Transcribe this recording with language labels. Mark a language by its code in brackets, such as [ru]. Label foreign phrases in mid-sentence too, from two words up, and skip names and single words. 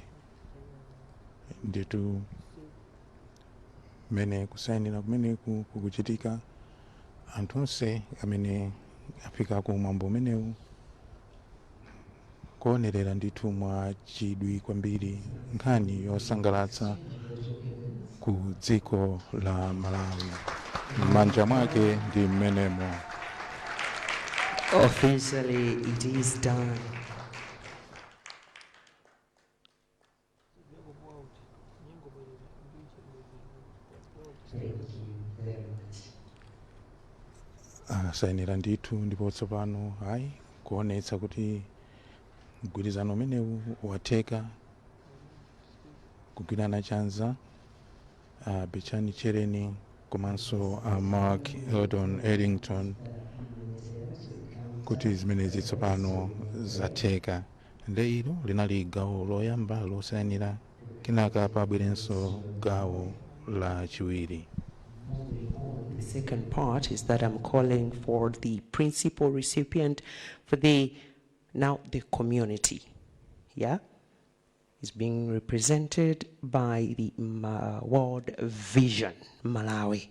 [ny] Nditu mene kusayinira kumene kukuchitika anthu onse amene afika ku mwambo umenewu kuonerera ndithu mwa chidwi kwambiri nkhani yosangalatsa ku dziko la Malawi. M'manja mwake ndi mmenemo. [en] Officially it is done. [ny] Sayinira ndithu ndipo tsopano hayi kuonetsa kuti mgwirizano umenewu watheka kugwirana chanza Bechani Chereni komanso Mark Eddington kuti zimenezi tsopano zatheka. Nde ilo linali gawo loyamba losayinira, kenaka pabwerenso gawo la chiwiri. [en] The second part is that I'm calling for the principal recipient for the community. Yeah? Is being represented by the World Vision Malawi.